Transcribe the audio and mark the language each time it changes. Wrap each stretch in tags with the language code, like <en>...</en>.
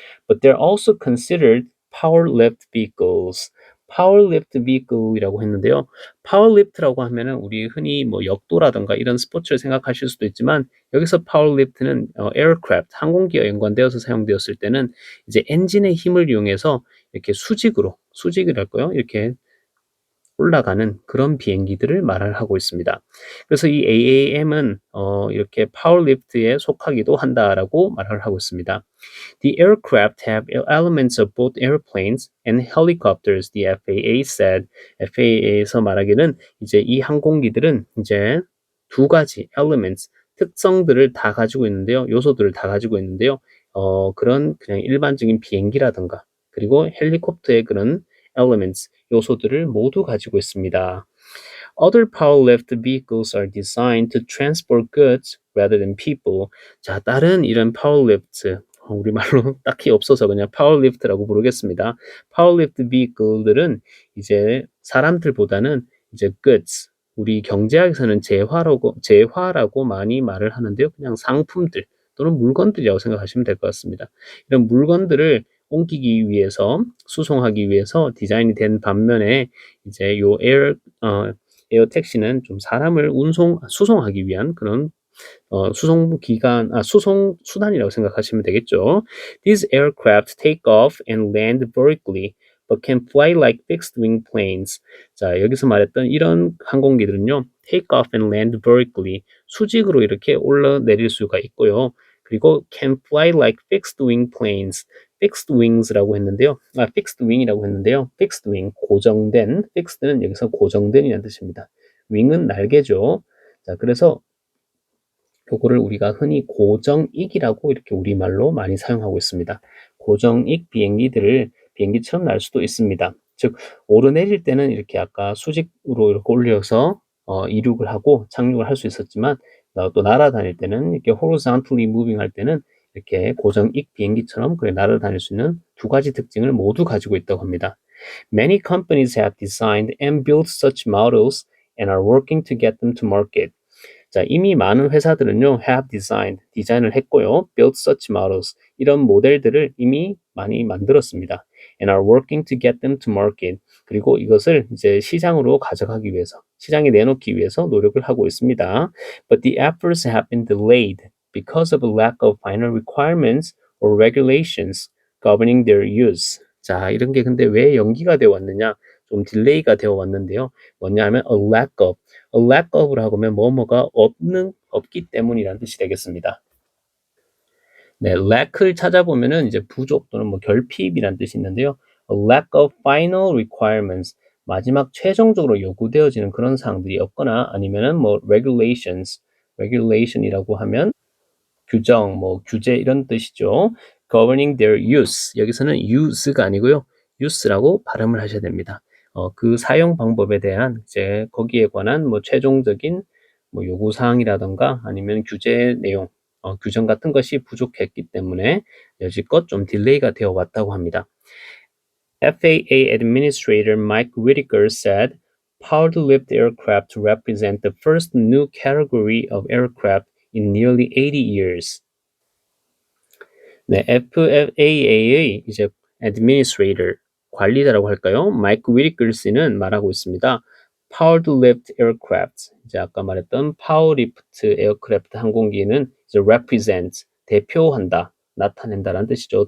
<en>But they're also considered power lift vehicles.</en> <ko>power lift vehicle이라고 했는데요. power lift라고 하면은 우리 흔히 뭐 역도라든가 이런 스포츠를 생각하실 수도 있지만 여기서 power lift는 aircraft, 항공기와 연관되어서 사용되었을 때는 이제 엔진의 힘을 이용해서 이렇게 수직이랄까요? 이렇게 올라가는 그런 비행기들을 말을 하고 있습니다. 그래서 이 AAM은 이렇게 파워리프트에 속하기도 한다라고 말을 하고 있습니다.</ko> <en>The aircraft have elements of both airplanes and helicopters, the FAA said.</en> <ko>FAA에서 말하기는 이제 이 항공기들은 이제 두 가지 elements, 특성들을 다 가지고 있는데요. 요소들을 다 가지고 있는데요. 그런 그냥 일반적인 비행기라든가 그리고 헬리콥터의 그런 elements, 요소들을 모두 가지고 있습니다.</ko> <en>Other power-lift vehicles are designed to transport goods rather than people.</en> <ko>자, 다른 이런 파워리프트, 우리말로 딱히 없어서 그냥 파워리프트라고 부르겠습니다. 파워리프트 vehicle들은 이제 사람들보다는 이제 goods, 우리 경제학에서는 재화라고 많이 말을 하는데요. 그냥 상품들 또는 물건들이라고 생각하시면 될 것 같습니다. 이런 물건들을 옮기기 위해서, 수송하기 위해서 디자인이 된 반면에 이제 요 에어택시는 좀 사람을 수송하기 위한 그런 수송 수단이라고 생각하시면 되겠죠.</ko> <en>These aircraft take off and land vertically, but can fly like fixed-wing planes.</en> <ko>자, 여기서 말했던 이런 항공기들은요,</ko> <en>take off and land vertically,</en> <ko>수직으로 이렇게 올라내릴 수가 있고요. 그리고</ko> <en>can fly like fixed-wing planes.</en> <ko>fixed wings라고 했는데요. fixed wing이라고 했는데요. fixed wing, 고정된, fixed는 여기서 고정된이라는 뜻입니다. wing은 날개죠. 자, 그래서 요거를 우리가 흔히 고정익이라고 이렇게 우리말로 많이 사용하고 있습니다. 고정익 비행기들을 비행기처럼 날 수도 있습니다. 즉, 오르내릴 때는 이렇게 아까 수직으로 이렇게 올려서 이륙을 하고 착륙을 할 수 있었지만 또 날아다닐 때는 이렇게</ko> <en>horizontally moving</en> <ko>할 때는 이렇게 고정익 비행기처럼 그래 날아다닐 수 있는 두 가지 특징을 모두 가지고 있다고 합니다.</ko> <en>Many companies have designed and built such models and are working to get them to market.</en> <ko>자, 이미 많은 회사들은요,</ko> <en>have designed,</en> <ko>디자인을 했고요,</ko> <en>built such models,</en> <ko>이런 모델들을 이미 많이 만들었습니다.</ko> <en>And are working to get them to market.</en> <ko>그리고 이것을 이제 시장으로 가져가기 위해서, 시장에 내놓기 위해서 노력을 하고 있습니다.</ko> <en>But the efforts have been delayed because of a lack of final requirements or regulations governing their use.</en> <ko>자, 이런 게 근데 왜 연기가 되어 왔느냐? 좀 딜레이가 되어 왔는데요. 뭐냐 하면</ko> <en>a lack of</en> <ko>라고 하면 뭐뭐가 없기 때문이라는 뜻이 되겠습니다. 네, lack를 찾아보면은 이제 부족 또는 뭐 결핍이라는 뜻이 있는데요.</ko> <en>A lack of final requirements,</en> <ko>마지막 최종적으로 요구되어지는 그런 사항들이 없거나 아니면은 뭐 regulation이라고 하면 규정, 뭐 규제 이런 뜻이죠.</ko> <en>Governing their use.</en> <ko>여기서는 use가 아니고요. use라고 발음을 하셔야 됩니다. 그 사용 방법에 대한 이제 거기에 관한 뭐 최종적인 뭐 요구 사항이라던가 아니면 규제 내용, 규정 같은 것이 부족했기 때문에 여지껏 좀 딜레이가 되어 왔다고 합니다.</ko> <en>FAA Administrator Mike Whitaker said, powered-lift aircraft represent the first new category of aircraft in nearly 80 years.</en> <ko>네, FAA의 이제 administrator, 관리자라고 할까요? 마이크 위리클스는 말하고 있습니다.</ko> <en>Powered lift aircraft,</en> <ko>이제 아까 말했던 파워리프트 에어크래프트 항공기는 이제 represent, 대표한다, 나타낸다라는 뜻이죠.</ko>